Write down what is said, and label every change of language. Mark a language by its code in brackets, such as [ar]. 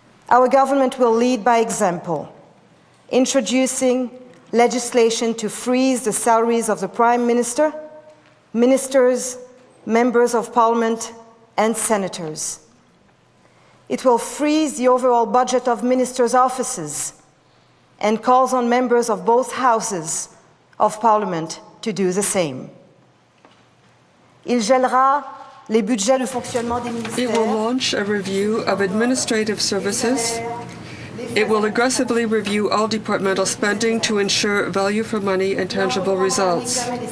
[en] Our government will lead by example, introducing legislation to freeze the salaries of the Prime Minister, ministers, members of Parliament, and senators. It will freeze the overall budget of ministers' offices and calls on members of both houses of Parliament to do the same. [fr] Il gèlera les budgets de fonctionnement des ministères. [en] It will launch a review of administrative services. It will aggressively review all departmental spending to ensure value for money and tangible results.